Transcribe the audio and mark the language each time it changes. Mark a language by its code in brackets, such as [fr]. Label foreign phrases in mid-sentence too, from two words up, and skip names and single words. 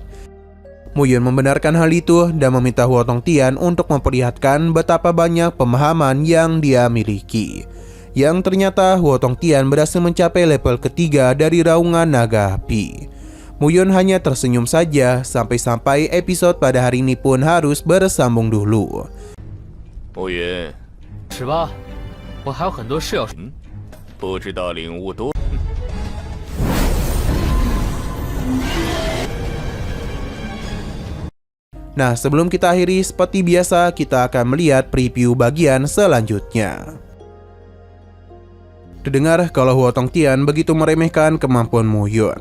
[id] Muyun membenarkan hal itu dan meminta Huo Tongtian untuk memperlihatkan betapa banyak pemahaman yang dia miliki. Yang ternyata Huo Tongtian berhasil mencapai level ketiga dari raungan naga api. Muyun hanya tersenyum saja sampai-sampai episode pada hari ini pun harus bersambung dulu. [zh] 暮云，是吧？我还有很多事要说。不知道领悟多。 [id] Nah, sebelum kita akhiri, seperti biasa kita akan melihat preview bagian selanjutnya. Terdengar kalau Huo Tongtian begitu meremehkan kemampuan Muyun.